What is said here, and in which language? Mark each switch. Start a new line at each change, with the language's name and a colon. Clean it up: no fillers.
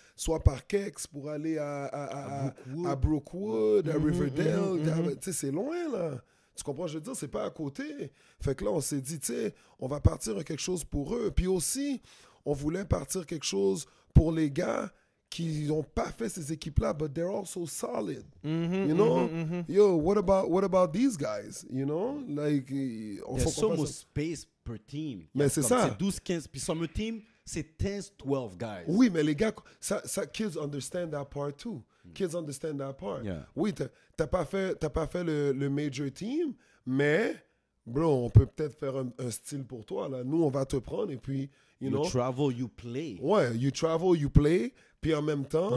French: soit Parkex, pour aller à Brookwood, à Riverdale. Tu sais, c'est loin, là. Tu comprends, je veux dire, c'est pas à côté. Fait que là, on s'est dit, tu sais, on va partir quelque chose pour eux. Puis aussi, on voulait partir quelque chose pour les gars qui n'ont pas fait ces équipes-là,
English: but they're also solid. You know? Yo, what about these guys? You know? Like, there's so much space per team.
French: Mais c'est ça. C'est 12, 15. Puis summer team, c'est 10, 12 guys. Oui, mais les gars,
English: kids understand that part too. Kids understand that part. Yeah.
French: Oui, t'as pas fait le major team, mais, bro, on peut peut-être faire un style pour toi, là. Nous, on va te prendre et puis,
English: you know. You travel, you play.
French: Ouais,
English: you travel, you play,
French: puis en même temps...